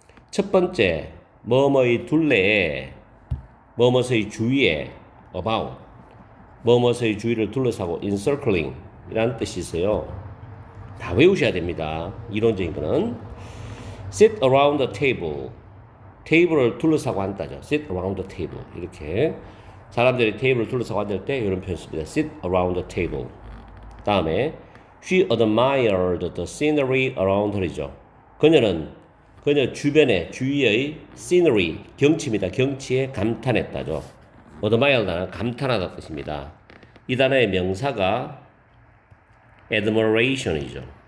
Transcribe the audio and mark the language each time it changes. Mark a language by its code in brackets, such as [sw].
[ko] 첫 번째, 뭐뭐의 둘레에, 뭐뭐의 주위에, about, 뭐뭐의 주위를 둘러싸고 encircling 이라는 뜻이 있어요. 다 외우셔야 됩니다. 이론적인 거는 [en] sit around the table, [ko] 테이블을 둘러싸고 앉다죠. [en] sit around the table [ko] 이렇게 사람들이 테이블을 둘러싸고 앉을 때 이런 표현 씁니다. [en] sit around the table. [ko] 다음에 [en] she admired the scenery around her이죠. [ko] 그녀 주위의 scenery, 경치입니다. 경치에 감탄했다죠. admired는 감탄하다 뜻입니다. 이 단어의 명사가 admiration이죠.